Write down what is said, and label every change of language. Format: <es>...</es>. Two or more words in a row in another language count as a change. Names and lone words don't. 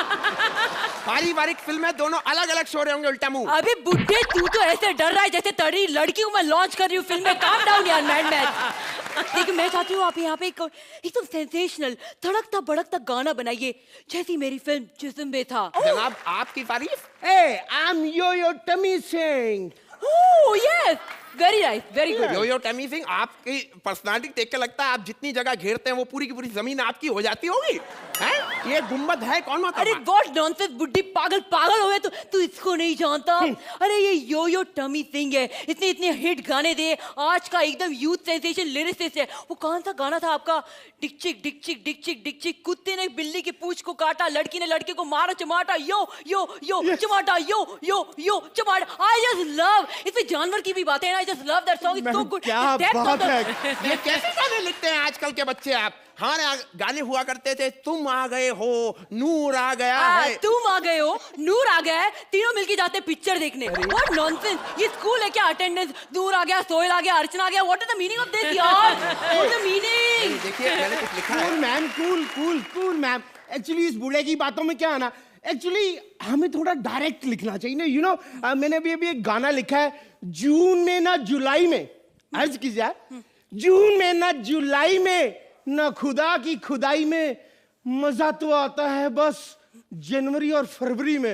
<hi>पारिवारिक फिल्म है, दोनों अलग अलग सो रहे होंगे उल्टा मुंह। अबे बुड्ढे, तू तो ऐसे डर रहा है जैसे तड़ी लड़की हूँ मैं लॉन्च कर रही हूँ फिल्म में।</hi> <en>calm down यार mad man.</en> <hi>लेकिन मैं चाहती हूँ आप यहाँ पे एकदम सेंसेशनल धड़कता भड़कता गाना बनाइए जैसी मेरी फिल्म जिस्म में था। जनाब आपकी तारीफ।</hi> <en>Hey, I'm Yo-Yo Tummy Singh. Oh yes, very nice, very good.</en> <hi>यो टमी सिंह, आपकी पर्सनालिटी देख के लगता है आप जितनी जगह घेरते हैं वो पूरी की पूरी जमीन आपकी हो जाती होगी। हैं? ये गुम्बद है कौन होता अरे है?</hi> <en>What nonsense</en> <hi>बुड्ढी, पागल हो गए तू इसको नहीं जानता? अरे ये यो टमी सिंह है, इतने हिट गाने दे, आज का एकदम</hi> <en>youth sensation lyricist</en> <hi>है। वो कौन सा गाना था आपका? डिकचिक डिकचिक डिकचिक डिकचिक, कुत्ते ने बिल्ली की पूंछ को काटा, लड़की ने लड़के को मारा चमाटा, यो यो यो चमाटा, यो यो यो चमाटा।</hi> <en>I just love,</en> <hi>इसमें जानवर की भी बातें हैं।</hi> <en>I just love that song, it's so good.</en> <hi>क्या बात है। ये कैसे गाने लिखते हैं आजकल के बच्चे आप? हमारे गाने हुआ करते थे, तुम आ गए हो, नूर आ गया है। तुम आ गए हो, नूर आ गया है, तीनों मिलके जाते पिक्चर देखने।</hi> <en>What nonsense,</en> <hi>ये स्कूल है क्या? अटेंडेंस, नूर आ गया, सोहेल आ गया, अर्चना आ गया।</hi> <en>What is the meaning of this यार? What is the meaning?</en> <hi>देखिए मैंने कुछ लिखा है।</hi> <en>Cool ma'am, cool ma'am.</en> <hi>एक्चुअली इस बूढ़े की बातों में क्या है ना, एक्चुअली हमें थोड़ा डायरेक्ट लिखना चाहिए ना,</hi> <en>you know.</en> <hi>मैंने अभी एक गाना लिखा है, जून में ना जुलाई में। अर्ज कीजिए, जून में ना जुलाई में, ना खुदा की खुदाई में, मजा तो आता है बस जनवरी और फरवरी में।</hi>